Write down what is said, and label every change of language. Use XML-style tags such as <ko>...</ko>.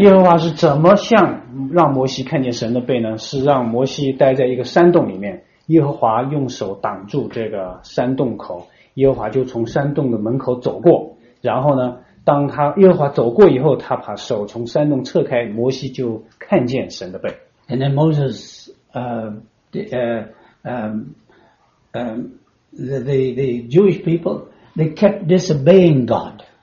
<zh>耶和华是怎么像让摩西看见神的背呢？是让摩西待在一个山洞里面，耶和华用手挡住这个山洞口，耶和华就从山洞的门口走过。然后呢，当他耶和华走过以后，他把手从山洞撤开，摩西就看见神的背。</zh> <en>And then Moses, the Jewish people, they kept disobeying God.</en>